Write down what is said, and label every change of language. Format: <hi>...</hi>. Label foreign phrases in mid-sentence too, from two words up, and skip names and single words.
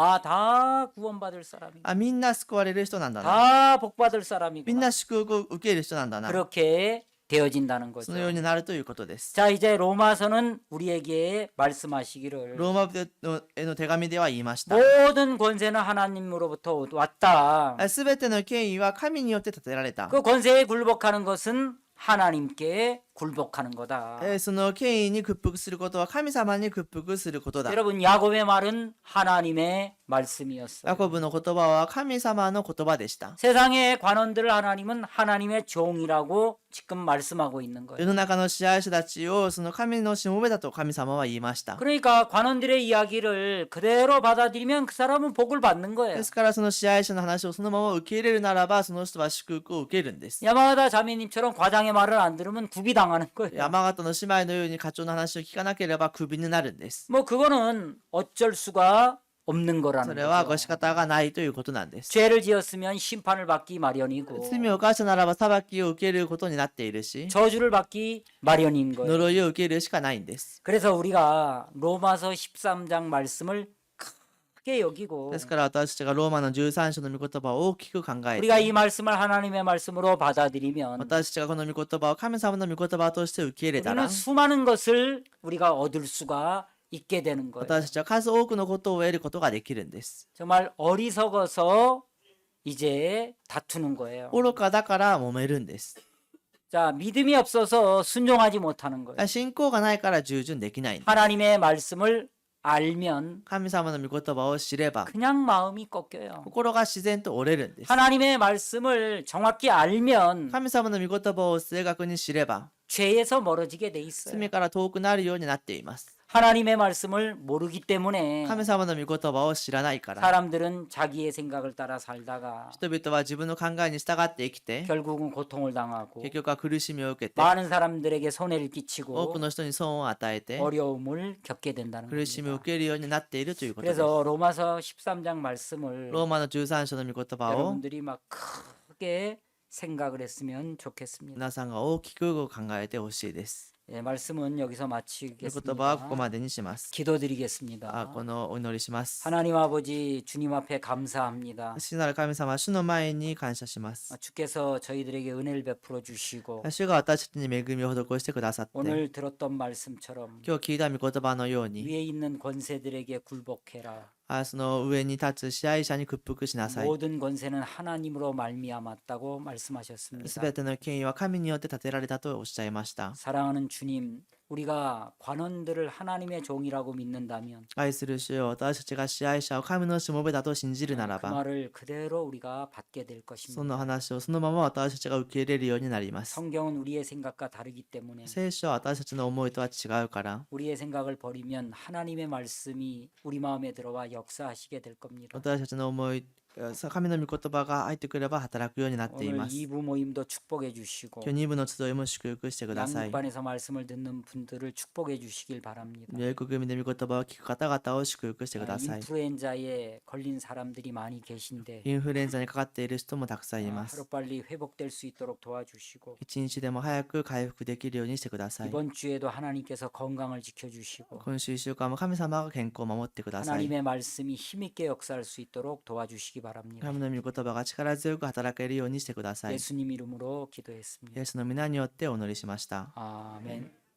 <ko>아, 다 구원받을 사람이.</ko> <ja>みんな救われる人なんだな。</ja> <ko>다 복받을</ko> <ja>みん</ja> <ko>사람이구나.</ko> <ja>な祝福を受ける人なんだな。</ja> <ko>그렇게 되어진다는</ko> <ja>そのよう</ja> <ko>거죠.</ko> <ja>になるということです。</ja> <ko>자, 이제 로마서는 우리에게 말씀하시기를</ko> <ja>ローマへの手紙では言いました。</ja> <ko>모든 권세는 하나님으로부터 왔다.</ko> <ja>すべての権威は神によって立てられた。</ja> <ko>그 권세에 굴복하는 것은 하나님께 굴복하는 거다.</ko> <ja>その権威に屈服することは神様に屈服することだ。</ja> <ko>여러분 야곱의 말은 하나님의</ko> <ja>ヤ</ja> <ko>말씀이었어요.</ko> <ja>コブの言葉は神様の言葉でした。</ja> <ko>세상의 관원들을 하나님은 하나님의 종이라고 지금 말씀하고 있는</ko> <ja>世</ja> <ko>거예요.</ko> <ja>の中の支配者たちをその神のしもべだと神様は言いました。</ja> <ko>그러니까 관원들의 이야기를 그대로 받아들이면 그 사람은 복을 받는</ko> <ja>で</ja> <ko>거예요.</ko> <ja>すからその支配者の話をそのまま受け入れるならばその人は祝福を受けるんです。</ja> <ko>야마가다 자매님처럼 과장의 말을 안 들으면 굽이 당하는 거예요.</ko> <ja>山形の姉妹のように課長の話を聞かなければクビになるんです。</ja> <ko>뭐 그거는 어쩔 수가 없는</ko> <ja>そ</ja> <ko>거라는</ko> <ja>れはご仕</ja> <ko>거죠.</ko> <ja>方がないということなんです。</ja> <ko>죄를 지었으면 심판을 받기 마련이고</ko> <ja>罪を犯したならば裁きを受けることになっているし、</ja> <ko>저주를 받기 마련인 거예요.</ko> <ja>呪いを受けるしかないんです。</ja> <ko>그래서 우리가 로마서 13장 말씀을 크게 여기고</ko> <ja>ですから私たちがローマの13章の御言葉を大きく考え</ja> <ko>우리가</ko> <ja>て、</ja> <ko>이 말씀을 하나님의 말씀으로 받아들이면</ko> <ja>私たちがこの御言葉を神様の御言葉として受け入れたら、</ja> <ko>우리는 수많은 것을 우리가 얻을 수가 있게 되는 거예요.</ko> <ja>私たちは数多くのことを得ることができるんです。</ja> <ko>정말 어리석어서 이제 다투는 거예요.</ko> <ja>愚かだから揉めるんです。</ja> <ko>자, 믿음이 없어서 순종하지 못하는 거예요.</ko> <ja>信仰がないから従順できないんです。</ja> <ko>하나님의 말씀을 알면</ko> <ja>神様の御言葉を知れば、</ja> <ko>그냥 마음이 꺾여요.</ko> <ja>心が自然と折れるんです。</ja> <ko>하나님의 말씀을 정확히 알면</ko> <ja>神様の御言葉を正確に知れば、</ja> <ko>죄에서 멀어지게 돼 있어요.</ko> <ja>罪から遠くなるようになっています。</ja> <ko>하나님의 말씀을 모르기 때문에</ko> <ja>神様の御言葉を知らないから、</ja> <ko>사람들은 자기의 생각을 따라 살다가</ko> <ja>人々は自分の考えに従って生きて、</ja> <ko>결국은 고통을 당하고</ko> <ja>結局は苦しみを受けて、</ja> <ko>많은 사람들에게 손해를</ko> <ja>多く</ja> <ko>끼치고</ko> <ja>の人に損を与えて、</ja> <ko>어려움을 겪게 된다는</ko> <ja>苦しみを</ja> <ko>겁니다.</ko> <ja>受けるようになっているということです。</ja> <ko>그래서 로마서 13장 말씀을</ko> <ja>ローマの13章の御言葉を</ja> <ko>여러분들이 막 크게 생각을 했으면 좋겠습니다.</ko> <ja>皆さんが大きく考えてほしいです。</ja> <ko>예, 말씀은 여기서</ko> <ja>御言葉はここ</ja> <ko>마치겠습니다.</ko> <ja>までにします。</ja> <ko>기도드리겠습니다.</ko> <ja>このお祈りします。</ja> <ko>하나님 아버지 주님 앞에 감사합니다.</ko> <ja>主なる神様、主の前に感謝します。</ja> <ko>주께서 저희들에게 은혜를 베풀어 주시고</ko> <ja>主が私たちに恵みを施してくださって、</ja> <ko>오늘 들었던 말씀처럼</ko> <ja>今日聞いた御言葉のように、</ja> <ko>위에 있는 권세들에게 굴복해라.</ko> <ja>その上に立つ支配者に屈服しなさい。</ja> <ko>모든 권세는 하나님으로 말미암았다고 말씀하셨습니다.</ko> <ja>すべての権威は神によって立てられたとおっしゃいました。</ja> <ko>사랑하는 주님, 우리가 관원들을 하나님의 종이라고 믿는다면</ko> <ja>愛する主よ、私たちが支配者を神のしもべだと信じるなら</ja> <ko>그</ko> <ja>ば、</ja> <ko>말을 그대로 우리가 받게 될</ko> <ja>そ</ja> <ko>것입니다.</ko> <ja>の話をそのまま私たちが受け入れるようになります。</ja> <ko>성경은 우리의 생각과 다르기 때문에</ko> <ja>聖書は私たちの思いとは違うから、</ja> <ko>우리의 생각을 버리면 하나님의 말씀이 우리 마음에 들어와 역사하시게 될 겁니다.</ko> <ja>私たちの思い、神の御言葉が入ってくれば働くようになってい</ja> <ko>오늘</ko> <ja>ます。</ja> <ko>2부 모임도 축복해 주시고</ko> <ja>今日2部の集いも祝福してください。</ja> <ko>양육반에서 말씀을 듣는 분들을 축복해 주시길 바랍니다.</ko> <ja>教育組で御言葉を聞く方々を祝福してください。</ja> <ko>인플루엔자에 걸린 사람들이 많이 계신데</ko> <ja>インフルエンザにかかっている人もたくさんいます。</ja> <ko>하루빨리 회복될 수 있도록 도와주시고</ko> <ja>一日でも早く回復できるようにしてください。</ja> <ko>이번 주에도 하나님께서 건강을 지켜주시고</ko> <ja>今週1週間も神様が健康を守ってください。</ja> <ko>하나님의 말씀이 힘있게 역사할 수 있도록 도와주시기 바랍니다.</ko> <ja>神の御言葉が力強く働けるようにしてください。イ</ja> <ko>예수님 이름으로 기도했습니다.</ko> <ja>エスの皆によってお祈りしました。</ja> <ko>아멘.</ko>